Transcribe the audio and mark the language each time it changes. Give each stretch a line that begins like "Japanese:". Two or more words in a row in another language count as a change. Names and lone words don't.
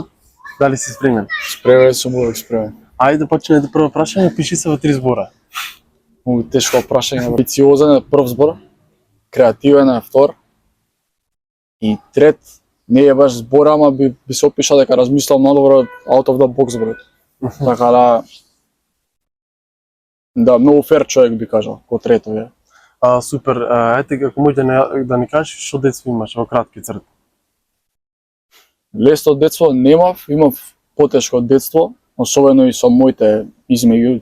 Macedonian: Дали си спремен? Спремен сум, увек спремен. Ајде да почнеме прво прашање, пиши се во 3 збора. Тешко прашање, амбициозен е прв збор, креативен е втор и трет не е баш збор, ама би се опишал дека размислам надобро
English: out of the box
Macedonian: зборот. Така да, многу фер човек би кажал, ко трето е. Супер, ајде како може да ни кажеш што детство имаш во кратки црти? Лесно детство немав, имав потешко детство, особено и со моите измеѓу.